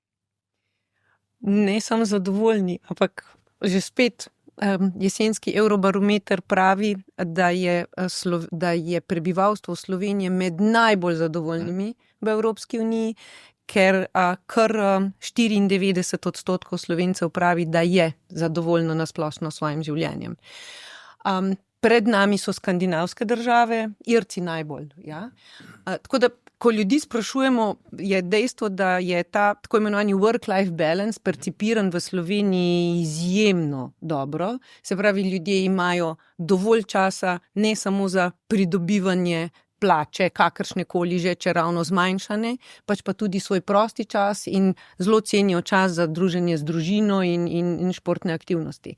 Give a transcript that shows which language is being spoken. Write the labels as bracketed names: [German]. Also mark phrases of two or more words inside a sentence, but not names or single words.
[Slovenian] Ne samo zadovoljni, ampak že spet jesenski Eurobarometer pravi, da je prebivalstvo Slovenije med najbolj zadovoljnimi v Evropski uniji, ker kar 94% Slovencev pravi, da je zadovoljno nasplošno s svojim življenjem. Pred nami so skandinavske države, Irci najbolj. Ja? Tako da, ko ljudi sprašujemo, je dejstvo, da je ta tako imenovani [English] work-life balance [Slovenian] percipiran v Sloveniji izjemno dobro. Se pravi, ljudje imajo dovolj časa ne samo za pridobivanje plače, kakršnekoli že, če ravno zmanjšane, pač pa tudi svoj prosti čas in zelo cenijo čas za druženje z družino in športne aktivnosti.